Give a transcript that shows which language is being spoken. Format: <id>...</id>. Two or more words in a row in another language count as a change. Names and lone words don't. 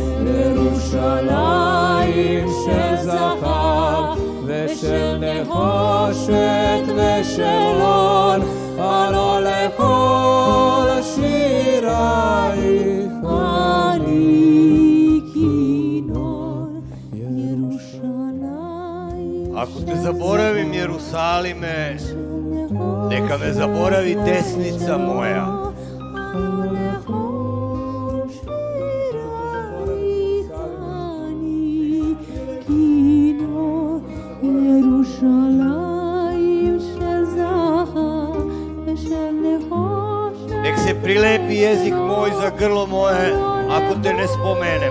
<he>ירושלים של זהב ושל נחושת ושל אור, הלא לכל שירייך אני כינור. ירושלים</he> <hr>Ako te zaboravim, Jerusalime, neka me zaboravi desnica moja. Nek se prilepi jezik moj za grlo moje, ako te ne spomenem.</hr>